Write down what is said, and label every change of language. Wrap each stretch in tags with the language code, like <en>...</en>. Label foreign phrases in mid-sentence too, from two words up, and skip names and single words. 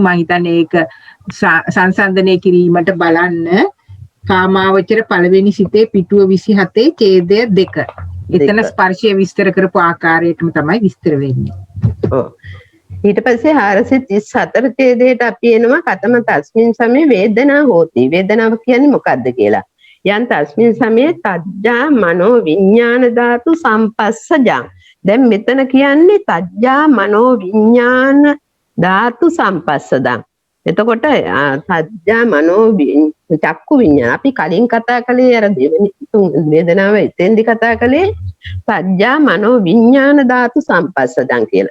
<si>මම හිතන්නේ ඒක සංසන්දනය කිරීමට බලන්න කාමාවචර පළවෙනි සිතේ පිටුව 27 ඡේදය 2. එතන ස්පර්ශය විස්තර කරපු ආකාරයටම තමයි විස්තර වෙන්නේ. ඔව්. ඊට පස්සේ 434 ඡේදයට අපි එනවා</si> <pi>කතම තස්මින් සමේ වේදනා හෝති.</pi> <si>වේදනාව කියන්නේ මොකද්ද කියලා.</si> <pi>යන් තස්මින් සමේ තජ්ජා මනෝ විඥාන ධාතු සම්පස්සජං.</pi> <si>දැන් මෙතන කියන්නේ</si> <pi>තජ්ජා මනෝ විඥාන ධාතු සම්පස්සදං.</pi> <si>එතකොට</si> <pi>තජ්ජා මනෝ චක්කු විඥාන</pi> <si>අපි කලින් කතා කළේ අර දෙවෙනි වේදනාව එතෙන්දි කතා කළේ</si> <pi>තජ්ජා මනෝ විඥාන ධාතු සම්පස්සදං</pi> <si>කියලා.</si>